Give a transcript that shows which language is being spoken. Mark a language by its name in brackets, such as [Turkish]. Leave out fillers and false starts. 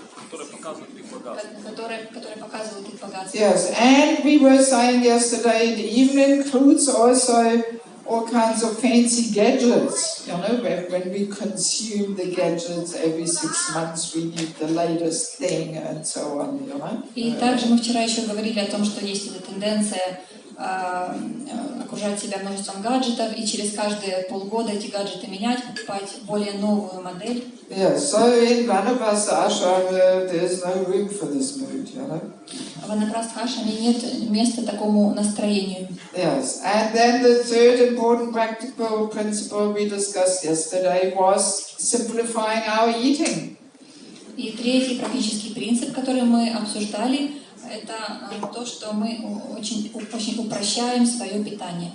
[Russian] Которые показывают их богатство. Которые показывают их богатство. [English] Yes, and we were saying yesterday, it even includes also all kinds of fancy gadgets. When we consume the gadgets every 6 months, we need the latest thing and so on. [Russian] И также мы вчера еще говорили о том, что есть эта тенденция окружать себя множеством гаджетов и через каждые полгода эти гаджеты менять, покупать более новую модель. [English] Yeah, so in Vanaprastha ashrama there's no room for this mood, [Russian] В Ванапрастха ашраме нет места такому настроению. [English] Yes, and then the third important practical principle we discussed yesterday was simplifying our eating. [Russian] И третий практический принцип, который мы обсуждали, это то, что мы очень упрощаем свое питание.